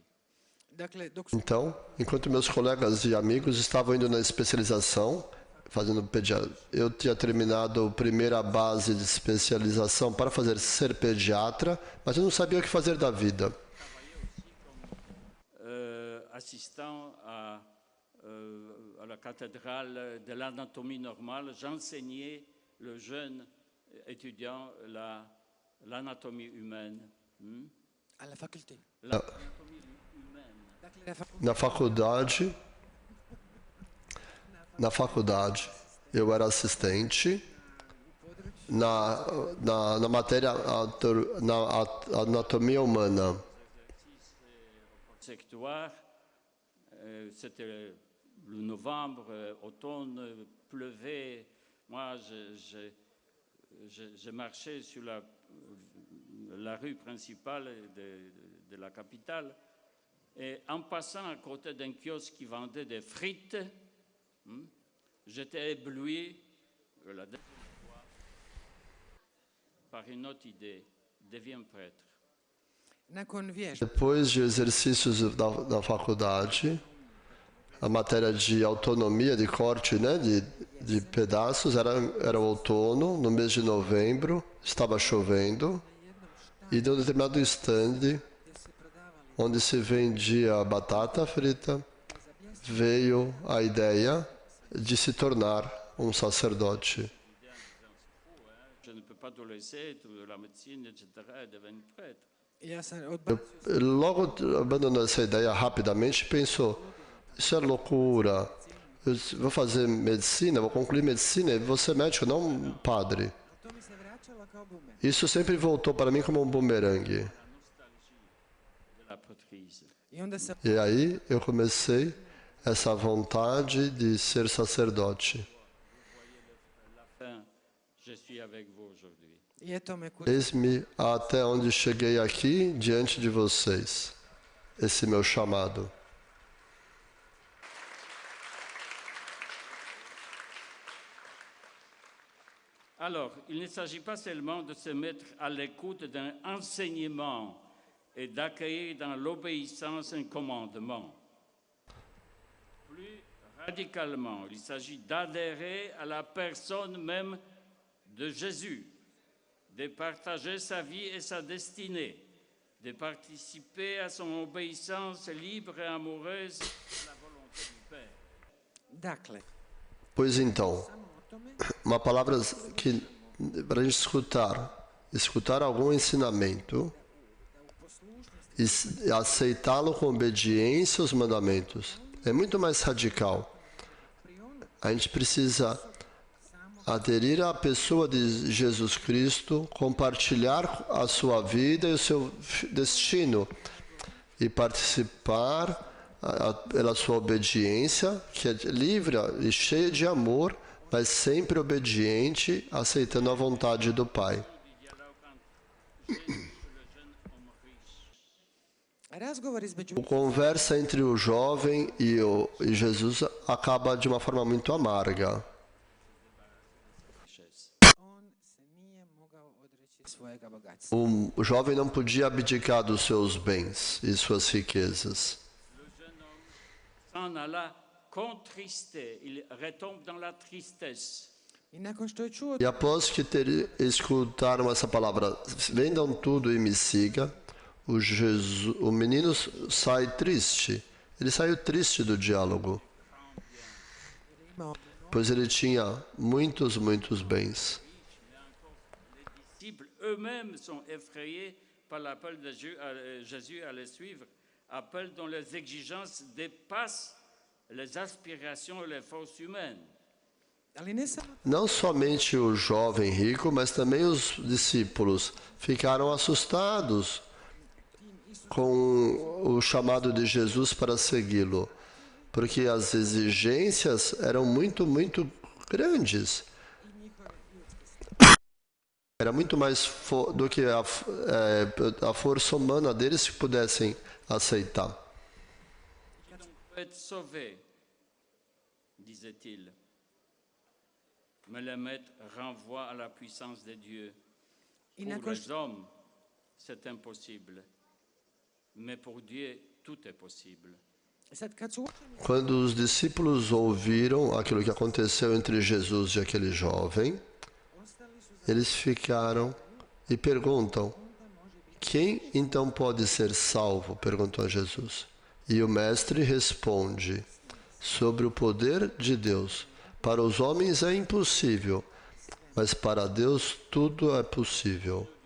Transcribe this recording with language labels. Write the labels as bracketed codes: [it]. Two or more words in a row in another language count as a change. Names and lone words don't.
[hr] Dakle, dok su [pt] Então, enquanto meus colegas e amigos estavam indo na especialização, fazendo pediatra. Eu tinha terminado a primeira base de especialização para ser pediatra, mas eu não sabia o que fazer da vida. [fr] Assistant à la cathédrale de l'anatomie normale, j'enseignais le jeune étudiant l'anatomie humaine. [it] Alla facoltà. [fr] L'anatomie humaine. [hr] Dakle, na fakultetu. [pt] Na faculdade, eu era assistente na matéria na anatomia humana. [fr] Sectoire, c'était le novembre, automne, pleuvait. Moi, je marchais sur la rue principale de la capitale et en passant à côté d'un kiosque qui vendait des frites, j'étais ébloui la deuxième fois par une autre idée, deviens prêtre. [hr] Nakon vježbe, [pt] Depois de exercícios da faculdade, a matéria de autonomia, de corte, né, de pedaços, era o outono, no mês de novembro, estava chovendo, e de um determinado stand, [hr] gdje se prodavali [pt] onde se vendia batata frita, veio a ideia de se tornar um sacerdote. [fr] Je ne peux pas tout laisser, toute la médecine, etc., et devenir prêtre. [hr] ja sam odbacio [pt] Logo abandonou essa ideia rapidamente e pensou, isso é loucura, eu vou fazer medicina, vou concluir medicina e vou ser médico, não padre. [hr] to mi se vraćalo kao bumer. [pt] Isso sempre voltou para mim como um bumerangue. [fr] De la prêtrise. [hr] I onda sam [pt] E aí eu comecei essa vontade de ser sacerdote. [fr] La fin, je suis avec vous aujourd'hui. [hr] i eto me kud [pt] Eis-me até onde cheguei aqui diante de vocês. Esse meu chamado. [fr] Alors, il ne s'agit pas seulement de se mettre à l'écoute d'un enseignement et d'accueillir dans l'obéissance un commandement. Plus radicalement, il s'agit d'adhérer à la personne même de Jésus, de partager sa vie et sa destinée, de participer à son obéissance libre et amoureuse à la volonté du Père. [hr] Dakle, [pt] Pois então, [hr] samo o tome [pt] uma palavra que para a gente escutar algum ensinamento e aceitá-lo com obediência aos mandamentos. É muito mais radical. A gente precisa aderir à pessoa de Jesus Cristo, compartilhar a sua vida e o seu destino e participar pela sua obediência, que é livre e cheia de amor, mas sempre obediente, aceitando a vontade do Pai. [hr] razgovor između [pt] A conversa entre o jovem e Jesus acaba de uma forma muito amarga. [hr] on se nije mogao odreći svojega bogatstva. [pt] O jovem não podia abdicar dos seus bens e suas riquezas. [fr] S'en alla contristé, il retombe dans la tristesse. [hr] I nakon što je čuo [pt] E após que escutaram essa palavra, vendam tudo e me siga, o menino sai triste. Ele saiu triste do diálogo, [hr] imao [pt] pois ele tinha muitos bens. [fr] Les disciples eux-mêmes sont effrayés par l'appel de Jésus à les suivre, appel dont les exigences dépassent les aspirations et les forces humaines. [hr] ali ne samo [pt] Não somente o jovem rico, mas também os discípulos ficaram assustados com o chamado de Jesus para segui-lo, porque as exigências eram muito grandes. Era muito mais do que a força humana deles que pudessem aceitar. [fr] Pour être sauvé, disait-il. Mais le maître renvoie à la puissance de Dieu. [hr] i [fr] Pour [hr] nakon [fr] les hommes, c'est impossible. Mais pour Dieu, tout est possible. [hr] Sad kad su učenici [pt] Quando os discípulos ouviram aquilo que aconteceu entre Jesus e aquele jovem, [hr] ostali su [pt] eles ficaram e perguntam: quem então pode ser salvo? Perguntou a Jesus. E o mestre responde: sobre o poder de Deus. Para os homens é impossível, mas para Deus tudo é possível.